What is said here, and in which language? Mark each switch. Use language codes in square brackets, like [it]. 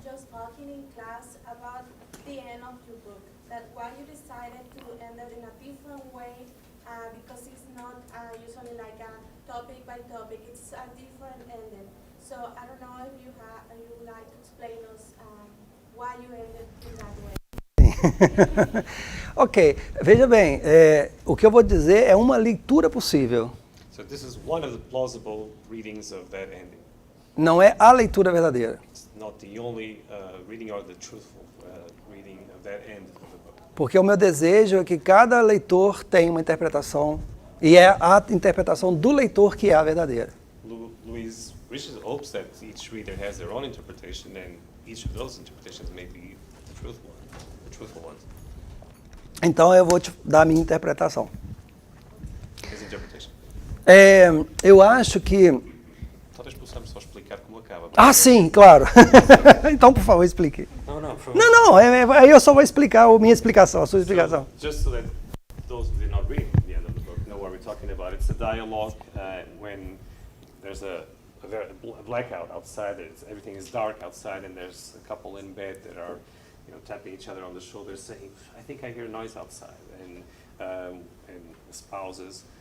[en] talking in class about the end of your book, that why you decided to end it in a different way, because it's not usually like a topic by topic, it's a different ending. So I don't know if you would like to explain us why you ended in that way. [pt] Ok, veja bem, o que eu vou dizer é uma leitura possível. [en] So this is one of the plausible readings of that ending. [pt] Não é a leitura verdadeira. [en] It's not the only reading or the truthful reading of that end of the book. [pt] Porque o meu desejo é que cada leitor tenha uma interpretação, e é a interpretação do leitor que é a verdadeira. [en] Louise Richard hopes that each reader has their own interpretation, and each of those interpretations may be the truthful ones. [pt] Então eu vou te dar a minha interpretação. [en] His interpretation. [pt] Eu acho que... Talvez possamos só explicar como acaba. Ah, sim, claro. Então, por favor, explique. Não, Não, aí eu só vou explicar a minha explicação, a sua explicação. [en] So, just so that those who did not read the end of the book know what we're talking about, it's a dialogue when there's a blackout outside. Everything is dark outside, and there's a couple in bed that are, tapping each other on the shoulder, saying, "I think I hear noise outside," and spouses.